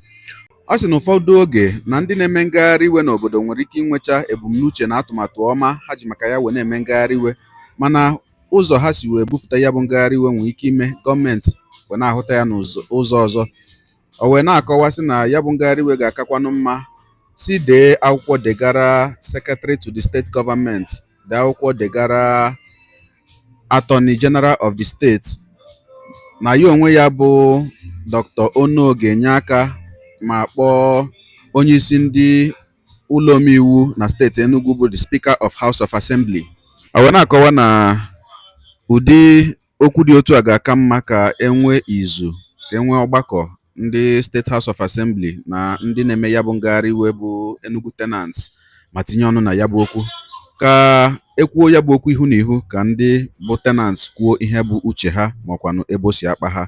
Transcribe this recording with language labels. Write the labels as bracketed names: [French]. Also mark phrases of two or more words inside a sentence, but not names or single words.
[Igbo] Ọ sị na ụfọdụ oge na ndị na-eme ngagharị iwe n'obodo nwere ike inwecha ebumnuche na atụmatụ ọma ha ji maka ya wee na-eme ngagharị iwe, mana ụzọ ha si wee bupụta ya bụ ngagharị iwe nwere ike ime gọọmenti wee na-ahụta ya n'ụzọ ọzọ. O wee na-akọwa sị na ya bụ ngagharị iwe ga-akakwanụ mma si dee akwụkwọ degara [English] secretary to the state government, [Igbo] dee akwụkwọ degara [English] attorney general of the state, [Igbo] na ya onwe ya bụ Dr. Ono ga-enye aka ma kpọọ onye isi ndị ụlọ omeiwu na steeti Enugu bụ [English] the Speaker of House of Assembly. [Igbo] O wee na-akọwa na ụdị okwu dị otu a ga-aka mma ka enwee izu, ka enwee ọgbakọ ndị [English] State House of Assembly [Igbo] na ndị na-eme ya bụ ngagharị iwe bụ Enugu tenants ma tinye ọnụ na ya bụ okwu, ka ekwuo ya bụ okwu ihu na ihu, ka ndị bụ tenants kwuo ihe bụ uche ha makwanụ ebe o si akpa ha.